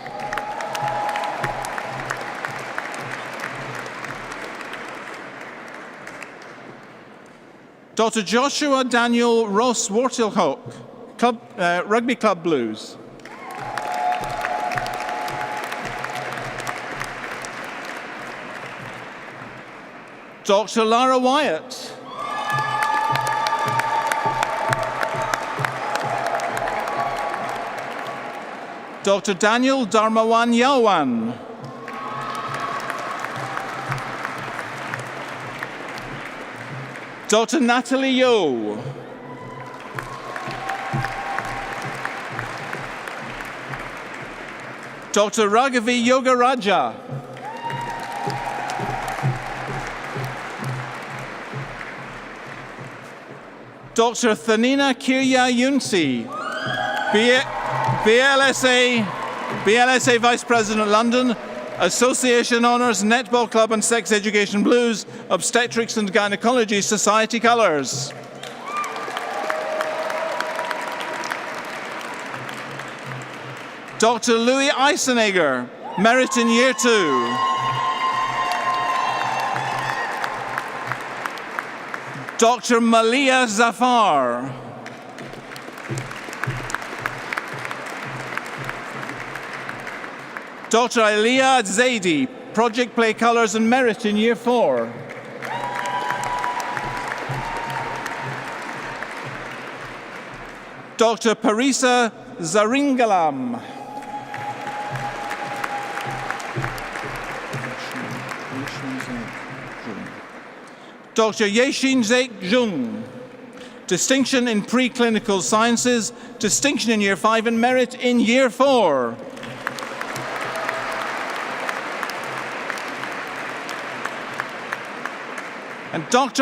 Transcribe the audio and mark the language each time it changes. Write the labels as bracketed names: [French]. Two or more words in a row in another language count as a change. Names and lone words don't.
[English] Dr. Joshua Daniel Ross Wartilhoek, Rugby Club Blues. Dr. Lara Wyatt. Dr. Daniel Dharmawan Yawan. Dr. Natalie Yo. Dr. Raghavi Yogaraja. Dr. Thanina Kirya Yunsi, BLSA Vice President London, Association Honours, Netball Club and Sex Education Blues, Obstetrics and Gynecology Society Colours. Dr. Louis Eisenegger, merit in year 2. Dr. Malia Zafar. Dr. Aliyah Zaidi, Project Play Colours and Merit in Year 4. Dr. Parisa Zaringalam. Dr. Yeshin Zek Jung, Distinction in Preclinical Sciences, Distinction in Year 5 and Merit in Year 4. And Dr.